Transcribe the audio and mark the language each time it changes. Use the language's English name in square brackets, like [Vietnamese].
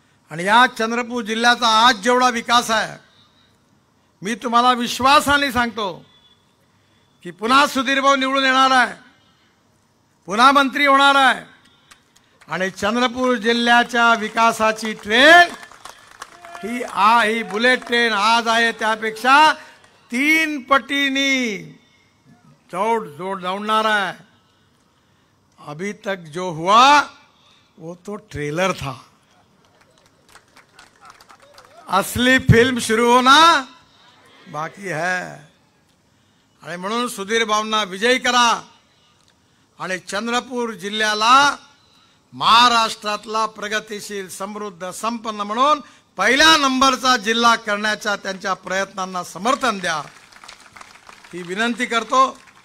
[Marathi] आणि या चंद्रपूर जिल्ह्याचा आज जेवढा विकास आहे, मी तुम्हाला विश्वासाने सांगतो की पुन्हा सुधीर भाऊ निवडून येणार आहे, पुन्हा मंत्री होणार आहे. आणि चंद्रपूर जिल्ह्याच्या विकासाची ट्रेन ही बुलेट ट्रेन आज आहे त्यापेक्षा 3 पटीनी दौड़णार है. [Hindi] अभी तक जो हुआ वो तो ट्रेलर था. असली फिल्म शुरू होना बाकी है. [Marathi] आणि म्हणून सुधीर भाऊंना विजयी करा आणि चंद्रपूर जिल्ह्याला महाराष्ट्रातला प्रगतिशील समृद्ध संपन्न म्हणून पहिल्या नंबरचा जिल्हा करण्याच्या त्यांच्या प्रयत्नांना समर्थन द्या ही विनंती करतो.